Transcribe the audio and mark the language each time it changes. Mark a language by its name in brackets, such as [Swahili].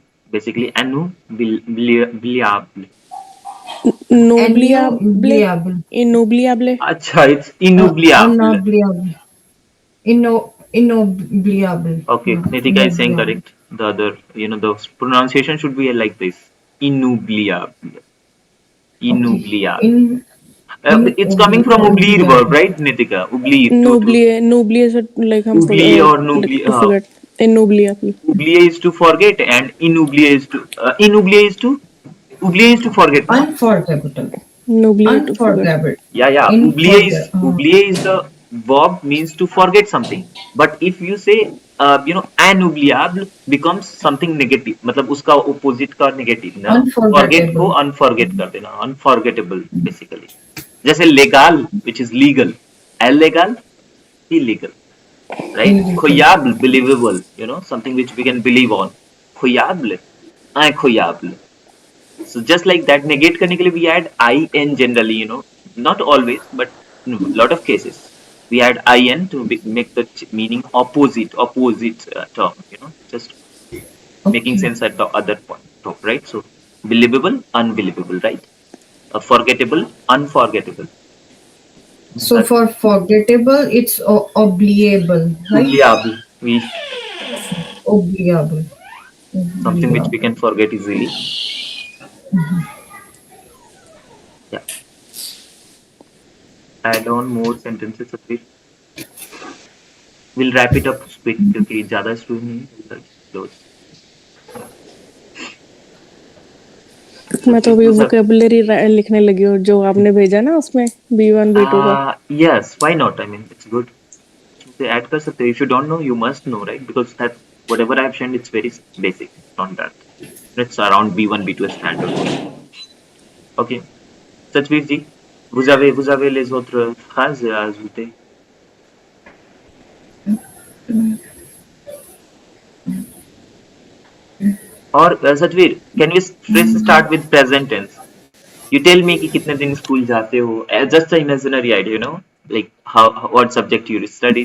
[French] Basically annubliable. Inoubliable. Inoubliable. [English] अच्छा, it's inoubliable. [French] Inoubliable. [English] Okay, Nitika is saying correct. The other, the pronunciation should be like this. [French] Inoubliable. Inoubliable. [English] It's coming from oublier verb, right, Nitika? Oublier. [French] Noublier. [English] Noublier is like hmm Oublier or like [French] noublier. [English] to forget. Inoubliable. Oublier is to forget, and inoublier is to oublier is to forget. No? Unforgettable. Noublier to forget. Unforgettable. Yeah. Oublier is the verb means to forget something. But if you say inoubliable becomes something negative. [Hindi] मतलब उसका opposite का negative ना. Forget को unforget कर देना. [English] Unforgettable basically. जैसे legal, which is legal. Illegal, illegal. Right? Croyable, believable. Something which we can believe on. [French] Croyable, incroyable. [English] So just like that, negate [Hindi] करने के लिए [English] we add in generally, not always, but lot of cases. We add in to make the meaning opposite term, just making sense at the other point. top, right? So believable, unbelievable, right? Forgettable, unforgettable. So for forgettable, it's obligable, right? Oubliable, we [French] Obligable. [English] something which we [French] Obligable. [English] can forget easily. Yeah. Add on more sentences. Satveer. We'll wrap it up quick [Hindi] क्योंकि ज़्यादा student नहीं है. [English] Close. [Hindi] मैं तो अभी [English] Satveer, [Hindi] vocabulary लिखने लगी हूँ जो आपने भेजा ना उसमें B1 B2 का. [English] yes, why not? I mean, it's good. They add [Hindi] कर सकते हो. [English] If you don't know, you must know, right? Because that whatever I've shown, it's very basic. Not that. It's around B1, B2 standard. Ok. [French] Satveer ji, vous avez les autres phrases à ajouter? [English] और Satveer, can we first start with present tense? You tell me [Hindi] कि कितने दिन school जाते हो? [English] Just an imaginary idea, you know, like how what subject you study.